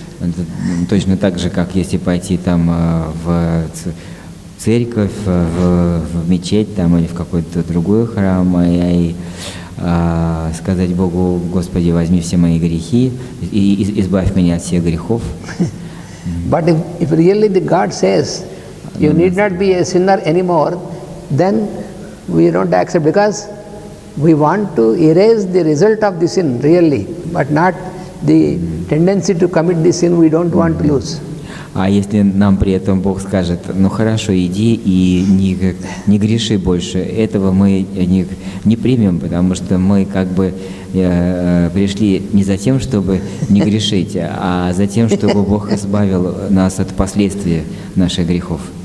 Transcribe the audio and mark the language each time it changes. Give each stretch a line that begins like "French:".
Russian: Это точно так же, как если пойти там в церковь, в мечеть там, или в какой-то другой храм и сказать Богу: Господи, возьми все мои грехи и избавь меня от всех грехов.
English: But if really the God says you need not be a sinner anymore, then we don't accept, because we want to erase the result of the sin really, but not the tendency to commit the sin we don't want to lose.
Russian: А если нам при этом Бог скажет: ну хорошо, иди и не греши больше, этого мы не примем, потому что мы как бы пришли не за тем, чтобы не грешить, а за тем, чтобы Бог избавил нас от последствий наших грехов.